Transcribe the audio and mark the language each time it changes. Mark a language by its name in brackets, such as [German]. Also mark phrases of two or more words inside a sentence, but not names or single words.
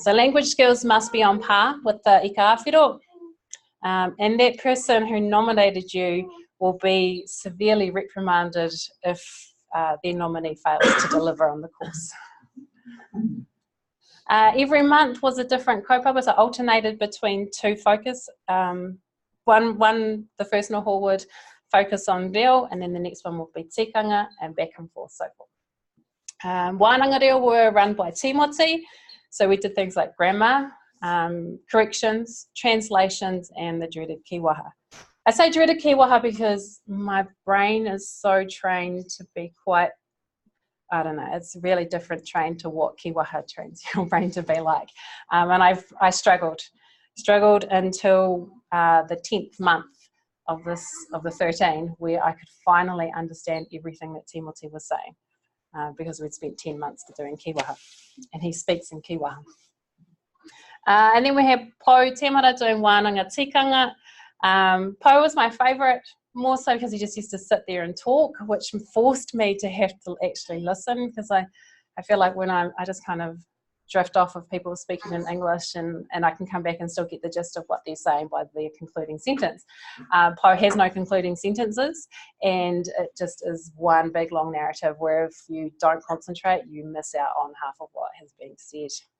[English] So language skills must be on par with the ika-awhiro, and that person who nominated you will be severely reprimanded if their nominee fails to deliver on the course. Every month was a different kaupapa, so alternated between two focus. The first noho would focus on reo, and then the next one would be tikanga, and back and forth, so forth. [Māori] Wānanga reo [English] were run by Timoti, so we did things like grammar, corrections, translations, and the dreaded Kīwaha. I say dreaded Kīwaha because my brain is so trained to be quite, I don't know, it's really different trained to what Kīwaha trains your brain to be like. And I struggled until the 10th month of the 13, where I could finally understand everything that Timoti was saying, because we'd spent 10 months doing Kīwaha, and he speaks in Kīwaha. And then we have Po Temara doing [Māori] wānanga tikanga. [English] Po was my favourite, more so because he just used to sit there and talk, which forced me to have to actually listen, because I feel like when I just kind of drift off of people speaking in English, and I can come back and still get the gist of what they're saying by their concluding sentence. Po has no concluding sentences, and it just is one big long narrative where if you don't concentrate, you miss out on half of what has been said.